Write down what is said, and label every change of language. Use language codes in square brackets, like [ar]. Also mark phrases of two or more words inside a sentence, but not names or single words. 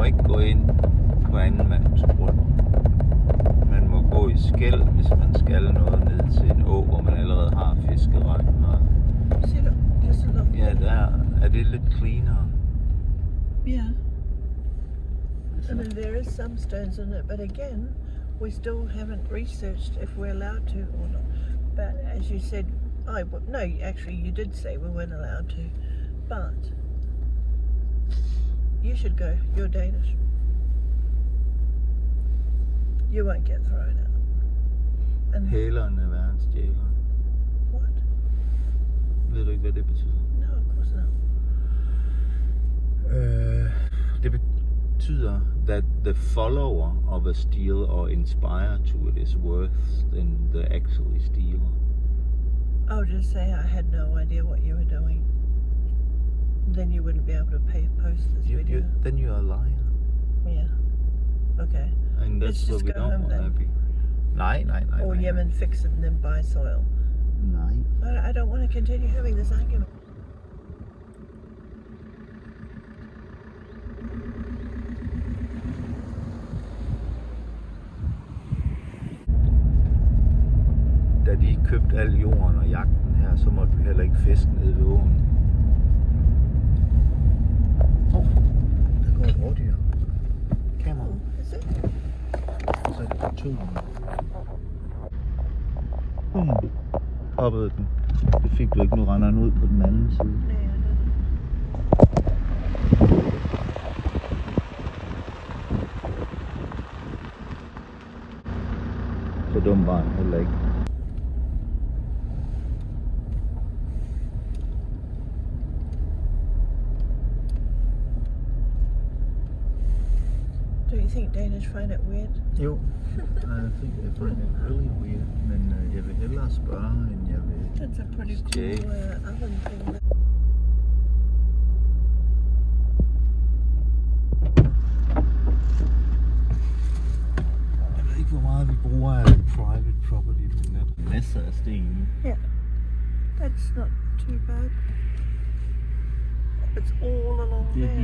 [da] gå ind på anden mands grund. Man må gå i skel, hvis man skal noget ned til en å, hvor man allerede har fiskeretten. Og [en] See, look, just a look. [da] ja, der er det lidt cleanere. [en] Yeah. I mean, there is some stones in it, but again, we still haven't researched if we're allowed to or not. But as you said, no, actually, you did say we weren't allowed to. But you should go. You're Danish. You won't get thrown out. And [da] Hæleren er værre end stjæleren. [en] what? [da] Ved du ikke, hvad det betyder? [en] No, of course not. [da] Det betyder, [en] that the follower of a steal or inspire to it is worse than the actually stealer. I'll just say I had no idea what you were doing. Then you wouldn't be able to post this video. Then you're a liar. Yeah. Okay. And Let's that's what just we go don't home want to then. be. Nej. Or Yemen fix it and then buy soil. [da] Nej. [en] I don't want to continue having this argument. [da] Da de købte al jorden og jagten her, så måtte vi heller ikke fiske nede ved åen. Der går et rådyr. Kamera. [en] Oh, is it? [da] Så er det på tøden. Hoppede den. Det fik du ikke, nu render den ud på den anden side. [en] No, I don't. [da] Så dum var han heller ikke. [en] Do you think Danish find it weird? Jo, I think I find it really weird, [da] men jeg vil hellere spørge, end jeg vil [en] That's a pretty [da] stjæle. [en] cool oven thing. [da] Jeg ved ikke, hvor meget vi bruger af [en] private property, [da] men der er masser af sten. [en] Yeah. That's not too bad. It's all along [da] Det [en] there.